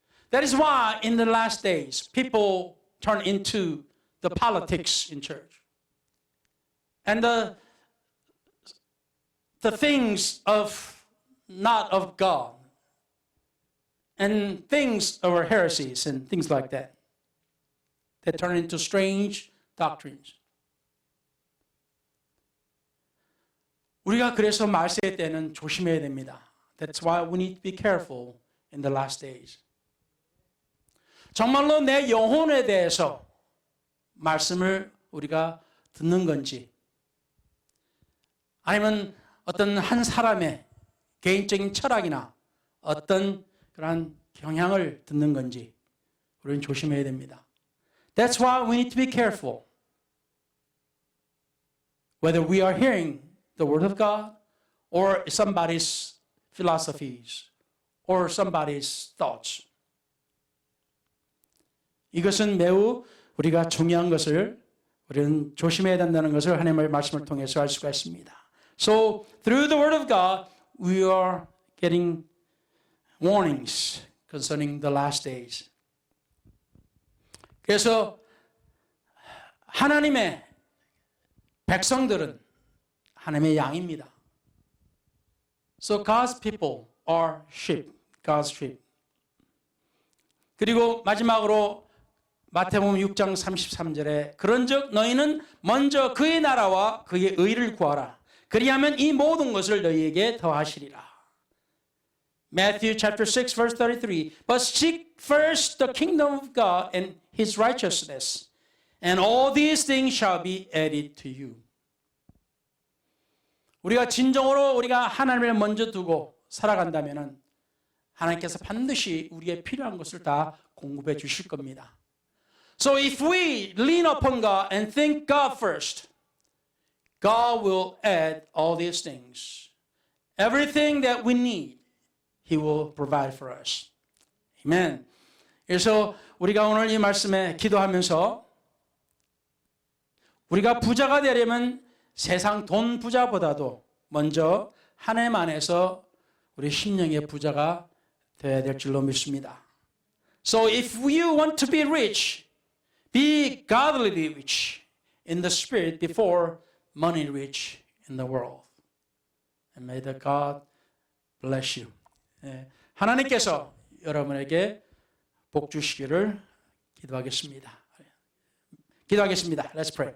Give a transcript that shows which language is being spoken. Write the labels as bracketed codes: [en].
[en] That is why in the last days people turn into the politics in church. And the things of not of God and things of our heresies and things like that that turn into strange doctrines. [ko] 우리가 그래서 말세 때는 조심해야 됩니다. [en] That's why we need to be careful in the last days. [ko] 정말로 내 영혼에 대해서 말씀을 우리가 듣는 건지 아니면 어떤 한 사람의 개인적인 철학이나 어떤 그런 경향을 듣는 건지 우리는 조심해야 됩니다. [en] That's why we need to be careful. Whether we are hearing the word of God or somebody's philosophies or somebody's thoughts. [ko] 이것은 매우 우리가 중요한 것을 우리는 조심해야 된다는 것을 하나님의 말씀을 통해서 알 수가 있습니다. [en] So through the word of God, we are getting warnings concerning the last days. [ko] 그래서 하나님의 백성들은 하나님의 양입니다. [en] So God's people are sheep, God's sheep. [ko] 그리고 마지막으로 마태복음 6장 33절에 그런즉 너희는 먼저 그의 나라와 그의 의를 구하라. 그리하면 이 모든 것을 너희에게 더하시리라. [en] Matthew chapter 6 verse 33. But seek first the kingdom of God and his righteousness, and all these things shall be added to you. [ko] 우리가 진정으로 우리가 하나님을 먼저 두고 살아간다면은 하나님께서 반드시 우리의 필요한 것을 다 공급해 주실 겁니다. [en] So if we lean upon God and think God first, God will add all these things. Everything that we need, He will provide for us. Amen. [ko] 그래서 우리가 오늘 이 말씀에 기도하면서 우리가 부자가 되려면 세상 돈 부자보다도 먼저 하나님 안에서 우리 심령의 부자가 되어야 될 줄로 믿습니다. [en] So if you want to be rich, be godly rich in the spirit before money rich in the world. And may the God bless you. [ko] 하나님께서 여러분에게 복 주시기를 기도하겠습니다. [en] Let's pray.